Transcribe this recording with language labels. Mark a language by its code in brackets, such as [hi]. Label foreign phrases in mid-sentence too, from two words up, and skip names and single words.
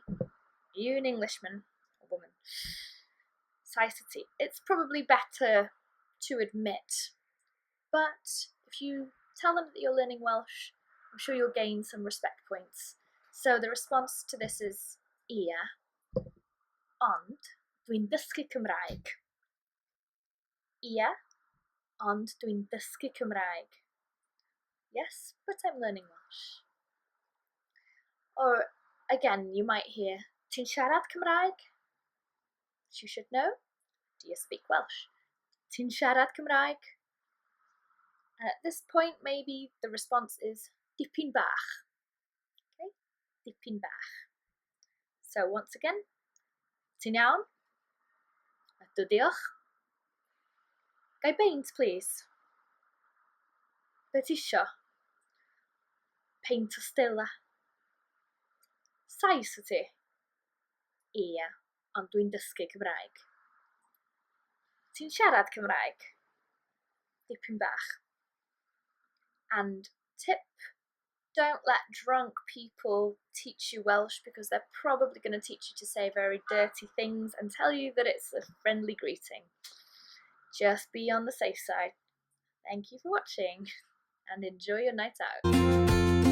[en] Are you an Englishman or woman? [cy] Sais ti? [en] It's probably better to admit, but if you tell them that you're learning Welsh, I'm sure you'll gain some respect points. So the response to this is [cy] ia, ond dwi'n dysgu Cymraeg. Ia, ond dwi'n dysgu Cymraeg. [en] Yes, but I'm learning Welsh. Or again, you might hear, [cy] ti'n siarad Cymraeg? [en] Which you should know. Do you speak Welsh? [cy] Ti'n siarad Cymraeg? [en] And at this point, maybe the response is [cy] Dipyn bach. Okay, Dipyn bach. [en] So once again, [cy] ti'n iawn? Ydw, diolch. Gai beint, please. Be tisho? Peint o stella. Sais ti? Ia, ond dwi'n dysgu Cymraeg. Ti'n siarad Cymraeg? Dipyn bach. [en] And tip, don't let drunk people teach you Welsh because they're probably going to teach you to say very dirty things and tell you that it's a friendly greeting. Just be on the safe side. Thank you for watching and enjoy your night out.